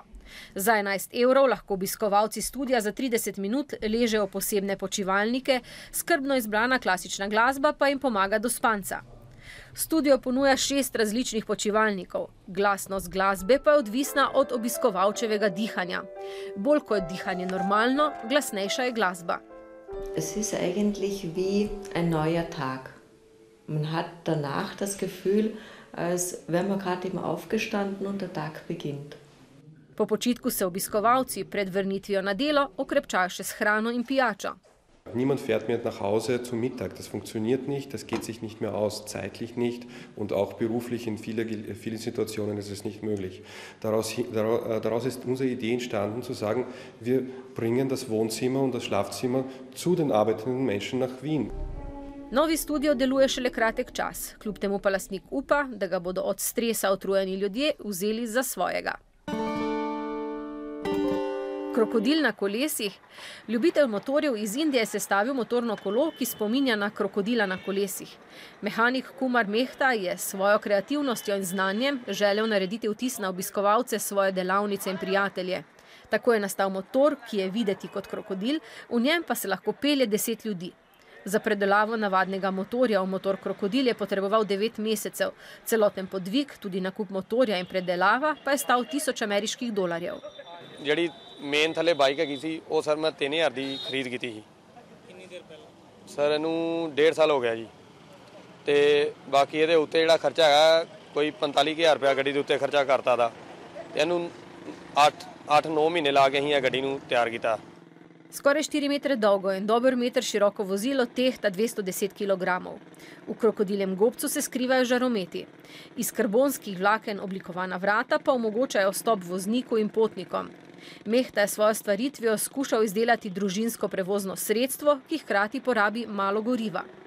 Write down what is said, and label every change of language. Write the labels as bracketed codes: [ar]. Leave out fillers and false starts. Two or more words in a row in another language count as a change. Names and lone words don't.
[sl] Za 11 € lahko obiskovalci studia za 30 minut ležejo v posebne počivalnike, skrbno izbrana klasična glasba pa jim pomaga do spanca. Studio ponuja 6 različnih počivalnikov. Glasnost glasbe pa je odvisna od obiskovalčevega dihanja. Bolj ko je dihanje normalno, glasnejša je glasba. [de] Es ist eigentlich wie ein neuer Tag. Man hat danach das Gefühl, als wäre man gerade eben aufgestanden und der Tag beginnt. [sl] Po počitku se obiskovalci pred vrnitvijo na delo okrepčajo še s hrano in pijačo. [de] Niemand fährt mehr nach Hause zum Mittag. Das funktioniert nicht, das geht sich nicht mehr aus, zeitlich nicht und auch beruflich in vielen Situationen ist es nicht möglich. Daraus ist unsere Idee entstanden, zu sagen, wir bringen das Wohnzimmer und das Schlafzimmer zu den arbeitenden Menschen nach Wien. [sl] Novi studio deluje šele kratek čas, kljub temu pa lastnik upa, da ga bodo od stresa utrujeni ljudje vzeli za svojega. Krokodil na kolesih. Ljubitelj motorjev iz Indije je sestavil motorno kolo, ki spominja na krokodila na kolesih. Mehanik Kumar Mehta je s svojo kreativnostjo in znanjem želel narediti vtis na obiskovalce svoje delavnice in prijatelje. Tako je nastal motor, ki je videti kot krokodil, v njem pa se lahko pelje 10 ljudi. Za predelavo navadnega motorja v motor krokodil je potreboval 9 mesecev. Celoten podvig, tudi nakup motorja in predelava, pa je stal $1000. [pa] ਜਿਹੜੀ ਮੇਨ ਥੱਲੇ ਬਾਈਕ ਹੈਗੀ ਸੀ ਉਹ ਸਰ ਮੈਂ 3000 ਦੀ ਖਰੀਦ ਕੀਤੀ ਸੀ। ਕਿੰਨੀ ਦੇਰ ਪਹਿਲਾਂ? ਸਰ ਇਹਨੂੰ 1.5 ਸਾਲ ਹੋ ਗਿਆ ਜੀ। ਤੇ ਬਾਕੀ ਇਹਦੇ ਉੱਤੇ ਜਿਹੜਾ ਖਰਚਾ ਹੈਗਾ ਕੋਈ 45000 ਰੁਪਏ ਗੱਡੀ ਦੇ ਉੱਤੇ ਖਰਚਾ ਕਰਤਾ ਦਾ। ਇਹਨੂੰ 8-9 ਮਹੀਨੇ ਲਾ ਕੇ ਅਸੀਂ ਇਹ ਗੱਡੀ ਨੂੰ ਤਿਆਰ ਕੀਤਾ। [sl] Skoraj 4 metre dolgo in dober meter široko vozilo tehta 210 kg. V krokodiljem gobcu se skrivajo žarometi. Iz karbonskih vlaken oblikovana vrata pa omogočajo vstop vozniku in potnikom. Mehta je svojo stvaritvijo skušal izdelati družinsko prevozno sredstvo, ki hkrati porabi malo goriva.